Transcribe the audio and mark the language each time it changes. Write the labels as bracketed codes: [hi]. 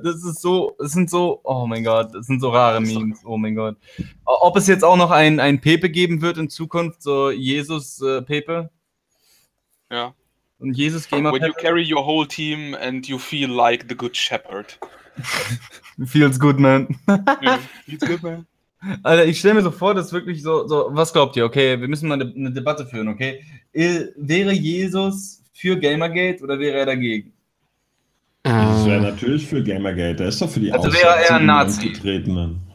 [de] Das ist so, es sind so, oh mein Gott, das sind so rare Memes, oh mein Gott. Ob es jetzt auch noch ein Pepe geben wird in Zukunft, so Jesus-Pepe? Ja. Und Jesus-Gamer-Pepe? [en] When you carry your whole team and you feel like the good shepherd. Feels good, man. Feels good, man. [de] Alter, ich stelle mir so vor, das ist wirklich so, was glaubt ihr? Okay, wir müssen mal eine Debatte führen, okay? Wäre Jesus für Gamergate oder wäre er dagegen? Jesus wäre natürlich für Gamergate, er ist doch für die Aussätzigen. Also wäre er ein Nazi. Getretenen.